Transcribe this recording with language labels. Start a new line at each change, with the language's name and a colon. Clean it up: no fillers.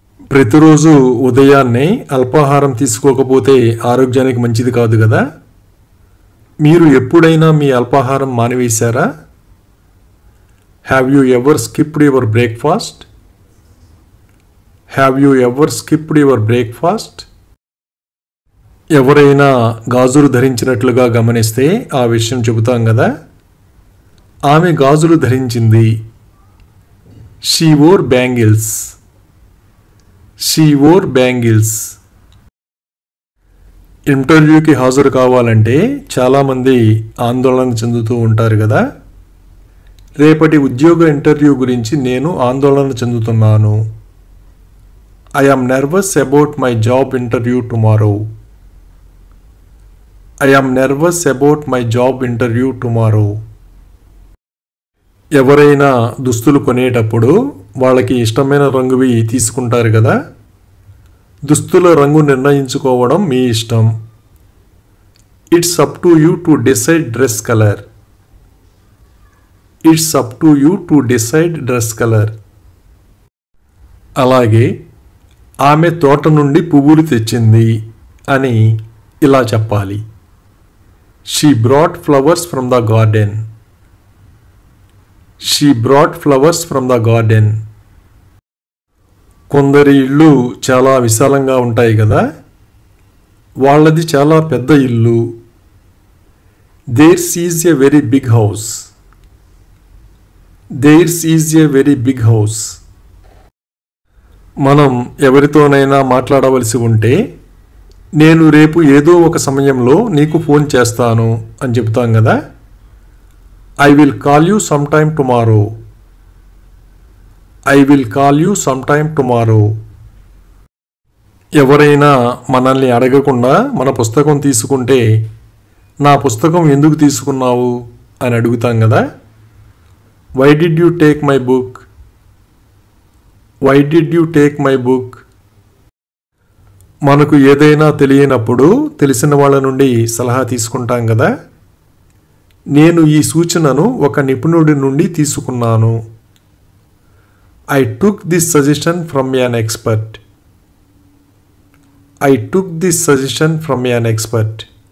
Telugu: ప్రతిరోజు ఉదయాన్నే అల్పాహారం తీసుకోకపోతే ఆరోగ్యానికి మంచిది కాదు కదా. మీరు ఎప్పుడైనా మీ అల్పాహారం మానివేశారా?
English: Have you ever skipped your breakfast? Have you ever skipped your breakfast?
Telugu: ఎవరైనా గాజులు ధరించినట్లుగా గమనిస్తే ఆ విషయం చెబుతాం కదా. ఆమె గాజులు ధరించింది.
English: She wore bangles. She wore bangles.
Telugu: ఇంటర్వ్యూకి హాజరు కావాలంటే చాలామంది ఆందోళన చెందుతూ ఉంటారు కదా. రేపటి ఉద్యోగ ఇంటర్వ్యూ గురించి నేను ఆందోళన చెందుతున్నాను.
English: I am nervous about my job interview tomorrow. I am nervous about my job interview tomorrow.
Telugu: ఎవరైనా దుస్తులు కొనేటప్పుడు వాళ్ళకి ఇష్టమైన రంగువి తీసుకుంటారు కదా. దుస్తుల రంగు నిర్ణయించుకోవడం మీ ఇష్టం.
English: It's up to you to decide dress color. It's up to you to decide dress color.
Telugu: అలాగే ఆమె తోట నుండి పువ్వులు తెచ్చింది అని ఇలా చెప్పాలి.
English: She brought flowers from the garden. She brought flowers from the garden.
Telugu: కొందరి ఇళ్ళు చాలా విశాలంగా ఉంటాయి కదా. వాళ్ళది చాలా పెద్ద ఇల్లు.
English: Theirs is a very big house. Theirs is a very big house.
Telugu: మనం ఎవరితోనైనా మాట్లాడవలసి ఉంటే నేను రేపు ఏదో ఒక సమయంలో నీకు ఫోన్ చేస్తాను అని చెప్తాం కదా.
English: I will call you sometime tomorrow. I will call you sometime tomorrow.
Telugu: ఎవరైనా మనల్ని అడగకుండా మన పుస్తకం తీసుకుంటే నా పుస్తకం ఎందుకు తీసుకున్నావు అని అడుగుతాం కదా.
English: Why did you take my book? Why did you take my book?
Telugu: మనకు ఏదైనా తెలియనప్పుడు తెలిసిన వాళ్ళ నుండి సలహా తీసుకుంటాం కదా. నేను ఈ సూచనను ఒక నిపుణుడి నుండి తీసుకున్నాను.
English: I took this suggestion from an expert. I took this suggestion from an expert.